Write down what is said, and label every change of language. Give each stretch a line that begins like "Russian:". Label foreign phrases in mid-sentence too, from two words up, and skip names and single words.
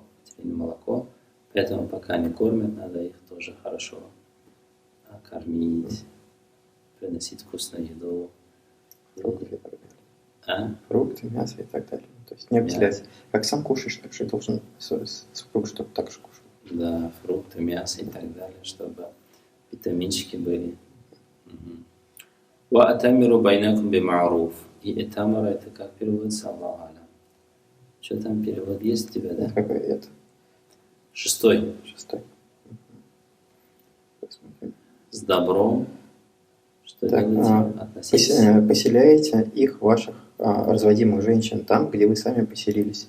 Russian: Поэтому пока не кормят, надо их тоже хорошо кормить, приносить вкусную еду. Фрукты, мясо и так далее. То есть не обделять. Как сам кушаешь, так же должен супруг, чтобы так же кушал. Да, фрукты, мясо и так далее, чтобы витаминчики были.
Arabic: «وأتمروا بينكم بمعروف».
Russian: И этамара, это как переводится?
Arabic: الله أعلم.
Russian: Что там перевод есть у тебя, да? Какой это? Шестой. С добром. Что делаете? Относитесь. Поселяете их, ваших разводимых женщин, там, где вы сами поселились.